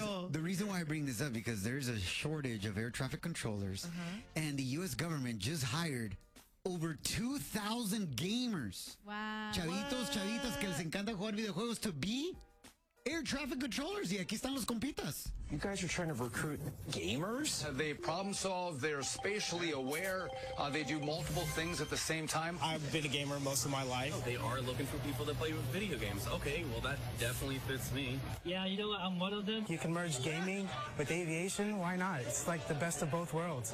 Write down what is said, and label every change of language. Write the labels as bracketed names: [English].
[English] The reason why I bring this up, because there's a shortage of air traffic controllers, and the U.S. government just hired over 2,000 gamers. Wow. [Spanish] Chavitas que les encanta jugar videojuegos [English] to be air traffic controllers. [Spanish] Y aquí están los compitas. [English] You guys are trying to recruit gamers? They problem solve, they're spatially aware, they do multiple things at the same time. I've been a gamer most of my life. Oh, they are looking for people that play video games. Okay, well, that definitely fits me. Yeah, you know what? I'm one of them. You can merge gaming with aviation. Why not? It's like the best of both worlds.